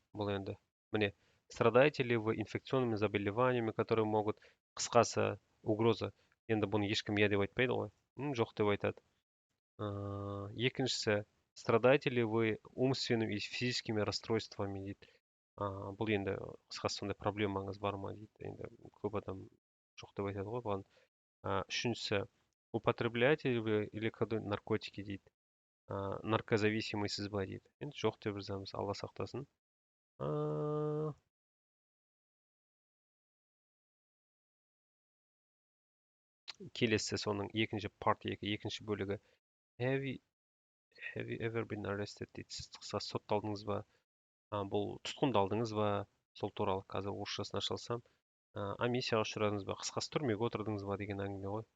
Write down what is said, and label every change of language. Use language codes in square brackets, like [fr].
[kk] Бұл енді міне, [ru] страдаете ли вы инфекционными заболеваниями, которые могут... [kk] Қысқасы угроза. Енді бұны ешкім иә деп айтпайды ғой. Жоқ деп айтады. Екіншісі, [ru] страдаете ли вы умственными и физическими расстройствами [kk] дейді. Бұл енді қысқасы сондай проблемаңыз бар ма дейді. Енді көп адам жоқ деп айтады ғой бұған. [ru] Үшіншісі, употребляете ли вы или наркотики дейді. [kk] Наркозависимыйсыз ба дейді. Енді жоқ деп жазамыз, алла сақтасын. Келесі соның екінші бөлігі. [en] Have you ever been arrested дейді. [kk] Сіз қысқасы сотталдыңыз ба? Бұл тұтқындалдыңыз ба? Сол туралы қазір орысшасын аша алсам. Амнистияға ұшырадыңыз ба? Қысқасы түрмеге отырдыңыз ба деген әңгіме ғой.